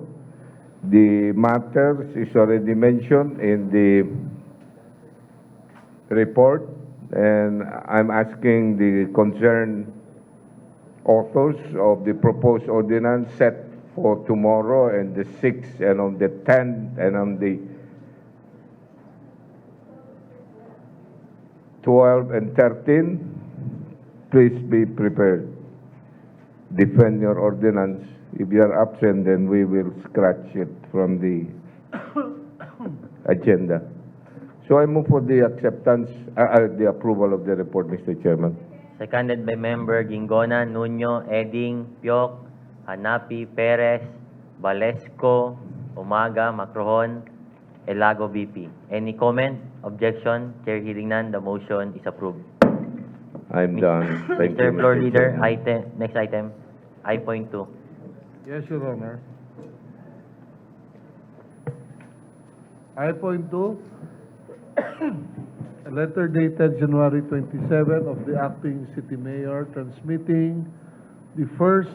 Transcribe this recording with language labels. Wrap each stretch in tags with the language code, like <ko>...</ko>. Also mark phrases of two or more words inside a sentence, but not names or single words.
<en>The matters is already mentioned in the report, and I'm asking the concerned authors of the proposed ordinance set for tomorrow and the 6th and on the 10th and on the 12th and 13th, please be prepared. Defend your ordinance. If you are absent, then we will scratch it from the agenda. So I move for the acceptance, the approval of the report, Mr. Chairman. Seconded by Member Gingona, Nuño, Eding, Pioc, Hanapi, Perez, Valesco, Umaga, Macrohon, Elago VP. Any comment? Objection? Chair hearing none, the motion is approved. I'm done. Thank you, Mr. Floor Mr. Leader, Chairman. next item, I.2. Yes, Your Honor. I.2, a letter dated January 27 of the acting city mayor transmitting the first</en>